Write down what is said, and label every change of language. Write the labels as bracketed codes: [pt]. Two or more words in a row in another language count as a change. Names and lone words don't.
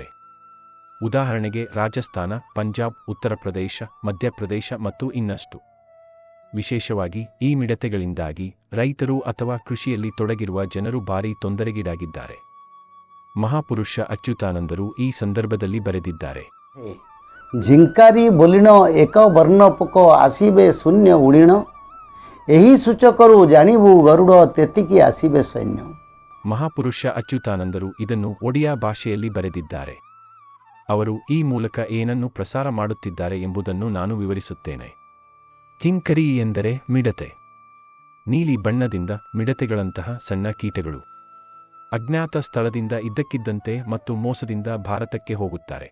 [kn] ಉದಾಹರಣೆಗೆ ರಾಜಸ್ಥಾನ, ಪಂಜಾಬ್, ಉತ್ತರ ಪ್ರದೇಶ, ಮಧ್ಯಪ್ರದೇಶ ಮತ್ತು ಇನ್ನಷ್ಟು. ವಿಶೇಷವಾಗಿ ಈ ಮಿಡತೆಗಳಿಂದಾಗಿ ರೈತರು ಅಥವಾ ಕೃಷಿಯಲ್ಲಿ ತೊಡಗಿರುವ ಜನರು ಭಾರೀ ತೊಂದರೆಗೀಡಾಗಿದ್ದಾರೆ. ಮಹಾಪುರುಷ ಅಚ್ಯುತಾನಂದರು ಈ ಸಂದರ್ಭದಲ್ಲಿ ಬರೆದಿದ್ದಾರೆ, [or] ଝିଙ୍କାରି ବୋଲିଣ ଏକ ବର୍ଣ୍ଣ ପୋକ ଆସିବେ ଶୂନ୍ୟ ଉଡ଼ିଣ, ଏହି ସୂଚକରୁ ଜାଣିବୁ ଗରୁଡ଼ ତେତିକି ଆସିବେ ସୈନ୍ୟ. [kn] ಮಹಾಪುರುಷ ಅಚ್ಯುತಾನಂದರು ಇದನ್ನು ಒಡಿಯಾ ಭಾಷೆಯಲ್ಲಿ ಬರೆದಿದ್ದಾರೆ. ಅವರು ಈ ಮೂಲಕ ಏನನ್ನು ಪ್ರಸಾರ ಮಾಡುತ್ತಿದ್ದಾರೆ ಎಂಬುದನ್ನು ನಾನು ವಿವರಿಸುತ್ತೇನೆ. ಕಿಂಕರಿ ಎಂದರೆ ಮಿಡತೆ. ನೀಲಿ ಬಣ್ಣದಿಂದ ಮಿಡತೆಗಳಂತಹ ಸಣ್ಣ ಕೀಟಗಳು ಅಜ್ಞಾತ ಸ್ಥಳದಿಂದ ಇದ್ದಕ್ಕಿದ್ದಂತೆ ಮತ್ತು ಮೋಸದಿಂದ ಭಾರತಕ್ಕೆ ಹೋಗುತ್ತಾರೆ.